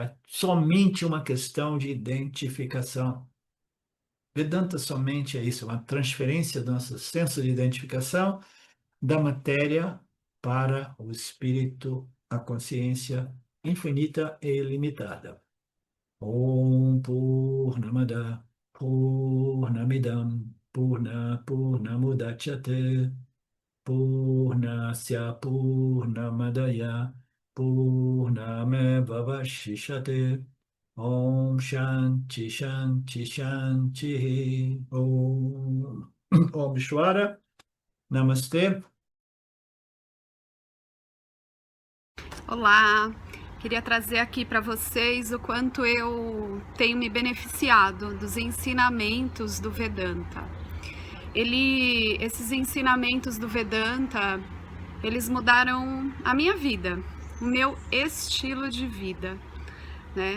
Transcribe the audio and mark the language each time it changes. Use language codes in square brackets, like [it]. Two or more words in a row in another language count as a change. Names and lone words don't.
[pt] É somente uma questão de identificação. Vedanta somente é isso, uma transferência do nosso senso de identificação da matéria para o espírito, a consciência infinita e ilimitada. [sa] ॐ पूर्णमदः पूर्णमिदं पूर्णमुदच्यते पूर्णस्य पूर्णमादाय पूर्णमेव वशिष्यते ॐ शान्तिः शान्तिः शान्तिः ॐ श्वर नमस्ते. [pt] Olá, queria trazer aqui para vocês o quanto eu tenho me beneficiado dos ensinamentos do Vedanta. Esses ensinamentos do Vedanta, eles mudaram a minha vida, o meu estilo de vida, né?